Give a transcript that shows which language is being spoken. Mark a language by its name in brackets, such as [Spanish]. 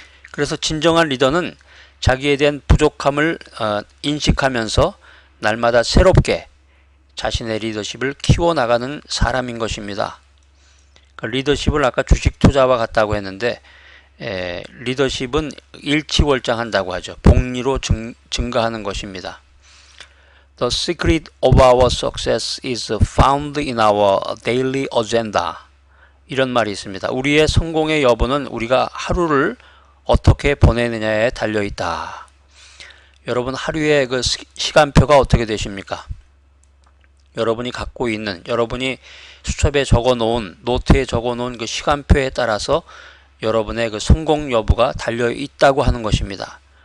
[Korean] 그래서 진정한 리더는 자기에 대한 부족함을 인식하면서 날마다 새롭게 자신의 리더십을 키워나가는 사람인 것입니다. 리더십을 아까 주식 투자와 같다고 했는데, 리더십은 일치월장한다고 하죠. 복리로 증가하는 것입니다. [English] The secret of our success is found in our daily agenda. [Korean] 이런 말이 있습니다. 우리의 성공의 여부는 우리가 하루를 어떻게 보내느냐에 달려 있다. 여러분, 하루의 그 시간표가 어떻게 되십니까? 여러분이 갖고 있는, 여러분이 수첩에 적어 놓은, 노트에 적어 놓은 그 시간표에 따라서 여러분의 그 성공 여부가 달려 있다고 하는 것입니다.